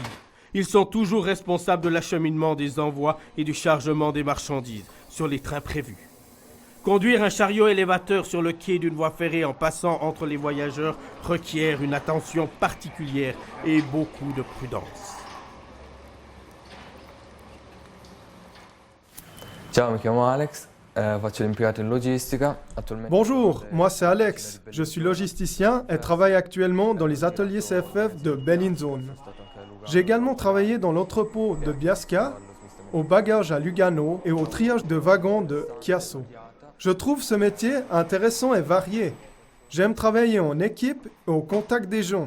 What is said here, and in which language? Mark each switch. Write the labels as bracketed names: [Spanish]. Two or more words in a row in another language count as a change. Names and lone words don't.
[French] Ils sont toujours responsables de l'acheminement des envois et du chargement des marchandises sur les trains prévus. Conduire un chariot élévateur sur le quai d'une voie ferrée en passant entre les voyageurs requiert une attention particulière et beaucoup de prudence. [Italian] Ciao, mi chiamo Alex, faccio l'impiegato in logistica. [French] Bonjour, moi c'est Alex. Je suis logisticien et travaille actuellement dans les ateliers CFF de Bellinzone. J'ai également travaillé dans l'entrepôt de Biasca, au bagage à Lugano et au triage de wagons de Chiasso. Je trouve ce métier intéressant et varié. J'aime travailler en équipe et au contact des gens.